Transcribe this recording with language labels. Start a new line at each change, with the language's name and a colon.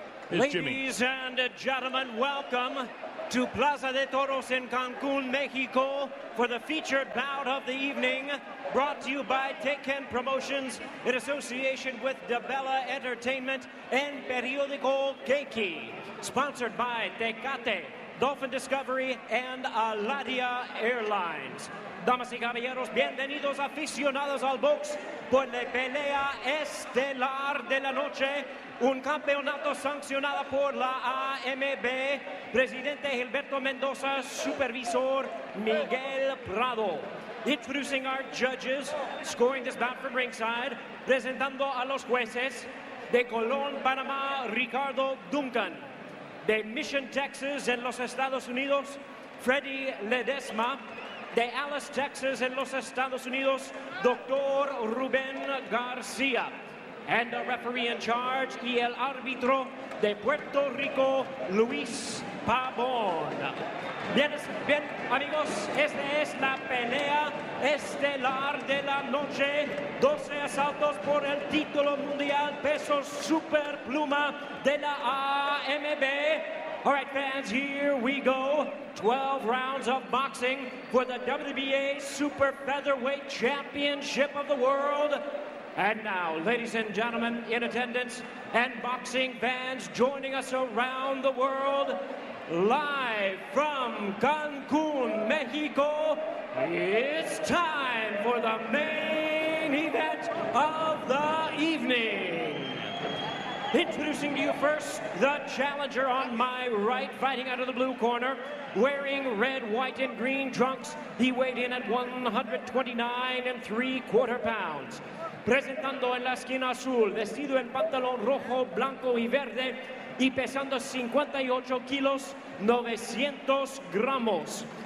English: Ladies and gentlemen, welcome to Plaza de Toros in Cancun, Mexico, for the featured bout of the evening, brought to you by Tekken Promotions in association with DeBella Entertainment and Periódico Keiki, sponsored by Tecate, Dolphin Discovery, and Aladia Airlines.
Spanish: Damas y caballeros, bienvenidos aficionados al box por la pelea estelar de la noche, un campeonato sancionado por la AMB, presidente Gilberto Mendoza, supervisor Miguel Prado.
English: Introducing our judges, scoring this bout from ringside,
Spanish: presentando a los jueces de Colón, Panamá, Ricardo Duncan, de Mission, Texas, en los Estados Unidos, Freddy Ledesma, de Alice, Texas, en los Estados Unidos, Dr.
English: Rubén García. And the referee in charge,
Spanish: y el árbitro de Puerto Rico, Luis Pavón. Bien, amigos, esta es la pelea estelar de la noche. 12 asaltos por el título mundial peso superpluma de la AMB.
English: All right, fans, here we go. 12 rounds of boxing for the WBA Super Featherweight Championship of the World. And now, ladies and gentlemen, in attendance and boxing fans joining us around the world, live from Cancun, Mexico, it's time for the main event of the evening. Introducing to you first, the challenger on my right, fighting out of the blue corner, wearing red, white, and green trunks. He weighed in at 129 3/4 pounds.
Spanish: Presentando en la esquina azul, vestido en pantalón rojo, blanco y verde, y pesando 58 kilos, 900 gramos.